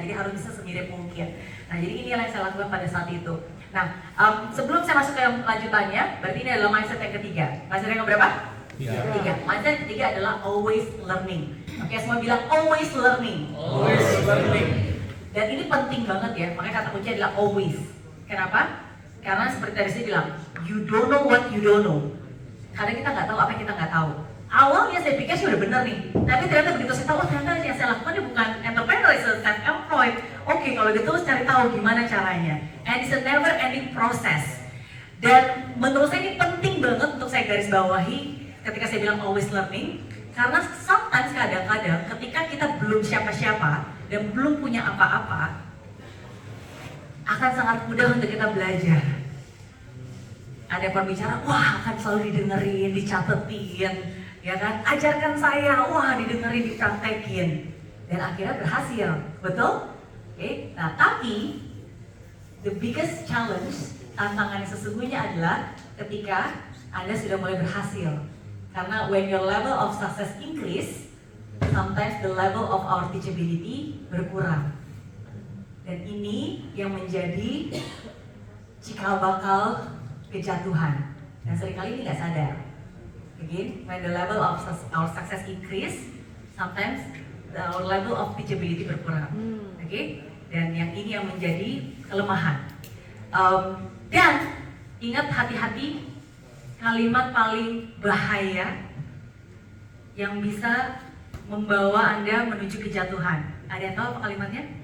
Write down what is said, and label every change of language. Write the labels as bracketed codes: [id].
[id] Jadi harus bisa semirip mungkin. Nah, jadi ini yang saya lakukan pada saat itu. Nah, sebelum saya masuk ke yang lanjutannya, berarti ini adalah mindset yang ketiga. Mindset yang berapa? Ketiga. Mindset yang ketiga adalah always learning. Oke, semua bilang always learning. [en] Always learning. [id] Dan ini penting banget ya, makanya kata kunci adalah always. Kenapa? [en] Karena seperti tadi saya bilang, you don't know what you don't know. [id] Karena kita nggak tahu apa yang kita nggak tahu. Awalnya saya pikir sudah benar nih, tapi ternyata begitu saya tahu, ternyata yang saya lakukan ini bukan entrepreneur, it's self-employed. Oke, kalau gitu cari tahu gimana caranya. [en] And it's a never ending process. [id] Dan menurut saya ini penting banget untuk saya garis bawahi ketika saya bilang always learning. Karena sometimes kadang-kadang ketika kita belum siapa-siapa dan belum punya apa-apa, akan sangat mudah untuk kita belajar. Ada yang berbicara, wah akan selalu didengerin, dicatetin, ya kan? Ajarkan saya, wah didengerin, dipraktekin, dan akhirnya berhasil, betul? Oke, nah tapi the biggest challenge, tantangan yang sesungguhnya adalah ketika Anda sudah mulai berhasil. [en] Karena when your level of success increase, sometimes the level of our teachability berkurang. [id] Dan ini yang menjadi cikal bakal kejatuhan, dan seringkali ini nggak sadar. [en] Again, when the level of our success increase, sometimes our level of teachability berkurang. Okay? [id] Dan yang ini yang menjadi kelemahan. Dan ingat, hati-hati kalimat paling bahaya yang bisa membawa Anda menuju kejatuhan? Ada yang tahu apa kalimatnya?